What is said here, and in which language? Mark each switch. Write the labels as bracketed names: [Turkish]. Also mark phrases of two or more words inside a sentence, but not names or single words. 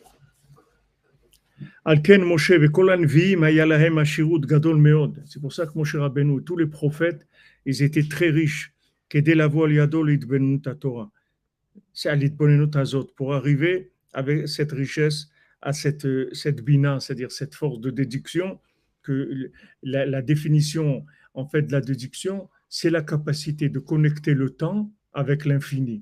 [Hebrew] לכן משה וכל הנביאים היה להם עשירות גדול מאוד. [French] C'est pour ça que Moshe Rabbeinu, tous les prophètes, ils étaient très riches. [Hebrew] כדי לבוא על ידו להתבוננות התורה. [French] C'est à [Hebrew] להתבוננות הזאת, [French] pour arriver avec cette richesse à cette bina, c'est-à-dire cette force de déduction, que la définition en fait de la déduction, c'est la capacité de connecter le temps avec l'infini.